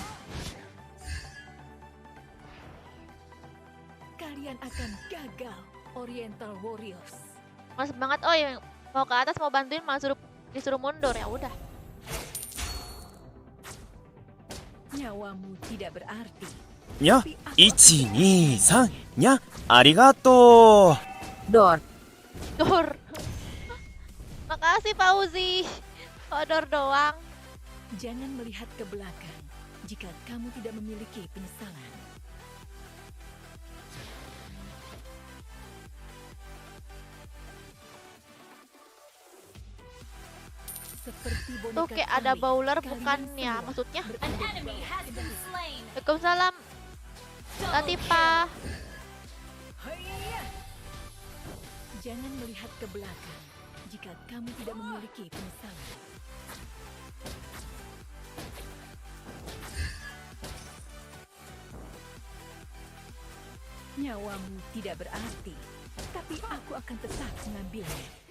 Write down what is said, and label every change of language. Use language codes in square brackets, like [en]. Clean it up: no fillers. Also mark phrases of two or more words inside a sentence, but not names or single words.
[id] Kalian akan gagal, Oriental Warriors. Mas banget, oh yang mau ke atas mau bantuin malah disuruh mundur, ya udah. Nyawamu tidak berarti. [ja] にゃ、1、2、3、にゃ、ありがとう。 [id] Dor. Dor. Makasih Fauzi. Dor doang. Jangan melihat ke belakang jika kamu tidak memiliki penyesalan. Seperti boneka Tuh kayak ada tali, bowler kalian bukan ya semua maksudnya. [en] An enemy has been slain. [id] Waalaikumsalam. Latifa. Jangan melihat ke belakang jika kamu tidak memiliki penyesalan. Nyawamu tidak berarti, tapi aku akan tetap mengambilnya.